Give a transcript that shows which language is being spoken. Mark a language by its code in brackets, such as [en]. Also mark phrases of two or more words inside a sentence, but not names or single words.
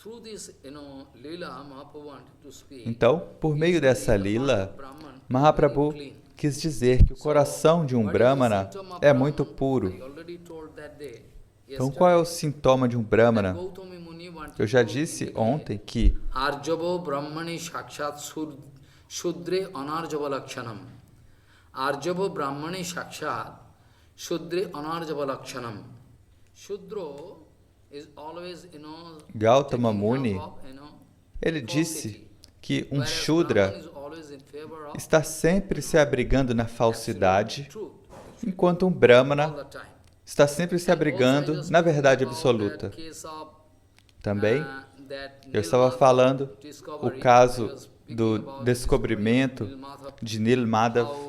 [pt] Então, por meio dessa lila, Mahaprabhu quis dizer que o coração de um Brahmana é muito puro. Então, qual é o sintoma de um Brahmana? Eu já disse ontem que [sa] आर्जवो ब्राह्मणि साक्षात् शूद्रे अनार्जव लक्षणम्. आर्जवो ब्राह्मणि साक्षात् शूद्रे अनार्जव लक्षणम्. [en] Shudro is always, [pt] Gautama Muni, ele disse que um Shudra está sempre se abrigando na falsidade, enquanto um Brahmana está sempre se abrigando na verdade absoluta. Também, eu estava falando o caso do descobrimento de Nilmadhav.